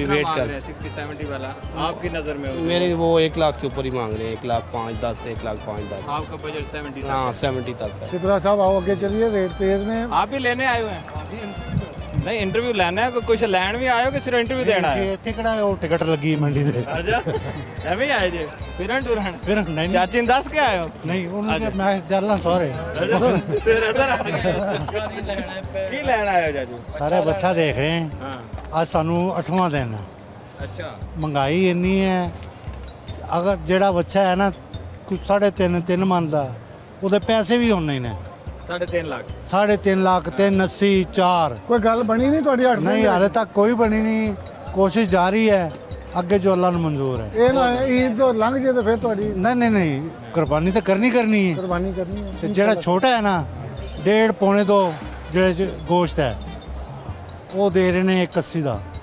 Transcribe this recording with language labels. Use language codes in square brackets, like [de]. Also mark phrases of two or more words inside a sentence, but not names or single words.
[hi] कितना वेट मांग कर रहे हैं 60-70 वाला आपकी नज़र में? मेरे वो 1 लाख से ऊपर ही मांग रहे हैं, 1,05,10 से 1,05,10। आपका बजट 70 तक हाँ है। 70 तक है। सिपरा साहब आओ आगे चलिए, रेट तेज में। आप भी लेने आए हुए हैं? नहीं इंटरव्यू लेना है, कुछ लैंड भी आए हो कि सिर्फ इंटरव्यू देना है? [pa] ਇੱਥੇ ਕਿਹੜਾ ਉਹ ਟਿਕਟ ਲੱਗੀ ਮੰਡੀ ਦੇ? अच्छा ਐਵੇਂ ਹੀ ਆਏ ਜੇ ਫਿਰਨ ਟੁਰਨ? ਫਿਰ ਨਹੀਂ ਚਾਚੀ ਨੂੰ ਦੱਸ ਕੇ ਆਏ ਹੋ? ਨਹੀਂ ਉਹਨੂੰ ਕਿਹਾ ਮੈਂ ਚੱਲਣਾ ਸਹੁਰੇ। ਫਿਰ ਇੱਧਰ ਆ ਗਏ। ਕੀ ਲੈਣ ਆਏ ਹੋ ਚਾਚੂ? ਸਾਰੇ ਬੱਚਾ ਦੇਖ ਰਹੇ ਹਾਂ। ਹਾਂ ਅੱਜ ਸਾਨੂੰ 8ਵਾਂ ਦਿਨ ਹੈ। ਅੱਛਾ ਮਹਿੰਗਾਈ ਇੰਨੀ ਹੈ, ਅਗਰ ਜਿਹੜਾ ਬੱਚਾ ਹੈ ਨਾ ਕੁਝ 3.5 ਮਨ ਦਾ, ਉਹਦੇ ਪੈਸੇ ਵੀ ਉਨੇ ਹੀ ਨੇ। 3.5 ਲੱਖ 3.5 ਲੱਖ 380 4 कोई गल बनी नहीं थोड़ी हट ਨਹੀਂ ਹਾਲੇ ਤੱਕ ਕੋਈ ਬਣੀ ਨਹੀਂ। ਕੋਸ਼ਿਸ਼ ਜਾਰੀ ਹੈ, ਅੱਗੇ ਜੋ ਅੱਲਾ ਨੂੰ ਮਨਜ਼ੂਰ ਹੈ। ਇਹ ਨਾ ਈਦ ਤੋਂ ਲੰਘ ਜੇ ਤਾਂ ਫਿਰ ਤੁਹਾਡੀ ਨਹੀਂ ਕੁਰਬਾਨੀ ਤਾਂ ਕਰਨੀ ਹੈ। ਕੁਰਬਾਨੀ ਕਰਨੀ ਹੈ। ਤੇ ਜਿਹੜਾ ਛੋਟਾ ਹੈ ਨਾ 1.5 2 ਜਿਹੜੇ 'ਚ ਗੋਸ਼ਤ ਹੈ ਉਹ ਦੇ ਰਹੇ ਨੇ 180 ਦਾ।